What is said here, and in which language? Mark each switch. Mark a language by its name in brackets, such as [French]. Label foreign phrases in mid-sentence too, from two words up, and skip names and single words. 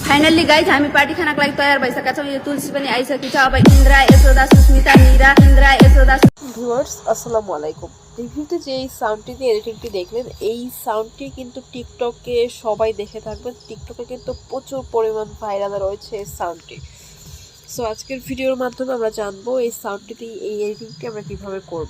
[English] finally guys [Nepali] हामी पार्टी खानाको लागि तयार भइसकेका छौँ। यो तुलसी पनि आइसकेको छ। अब इन्द्रा, यशोदा, सुस्मिता, मीरा, इन्द्रा, यशोदा। [Bangla] ভিউয়ার্স [Arabic] السلام عليكم. [Bangla] রিভিউতে যে এই সাউন্ডটি দিয়ে এডিটিংটি দেখলেন, এই সাউন্ডটি কিন্তু টিকটকে সবাই দেখে থাকবেন। টিকটকে কিন্তু প্রচুর পরিমাণ ভাইরাল রয়েছে এই সাউন্ডটি। সো আজকের ভিডিওর মাধ্যমে আমরা জানবো এই সাউন্ডটি দিয়ে এই এডিটিংটি আমরা কীভাবে করব।